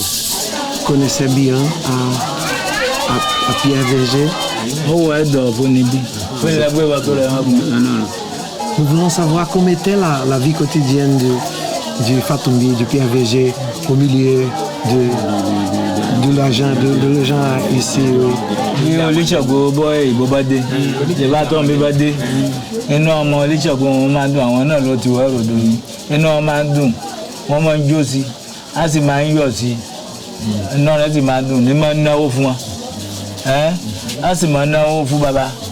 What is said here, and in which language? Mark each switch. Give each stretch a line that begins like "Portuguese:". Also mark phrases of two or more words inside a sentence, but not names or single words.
French: Vous connaissez bien à Pierre Verger? Nous voulons savoir comment était la vie quotidienne du Fatumbi, de Pierre Verger, au milieu de l'argent, de gens ici.
Yoruba: Inú ọmọ Oníṣègùn wọn máa ń dùn, àwọn náà ló ti wá ròdò ni. Inú wọn máa ń dùn, wọ́n máa ń jó sí, á sì máa ń yọ̀ sí. Inú rẹ̀ sì máa ń dùn, ní máa ń náwó fún wọn. Á sì máa ń náwó fún bàbá.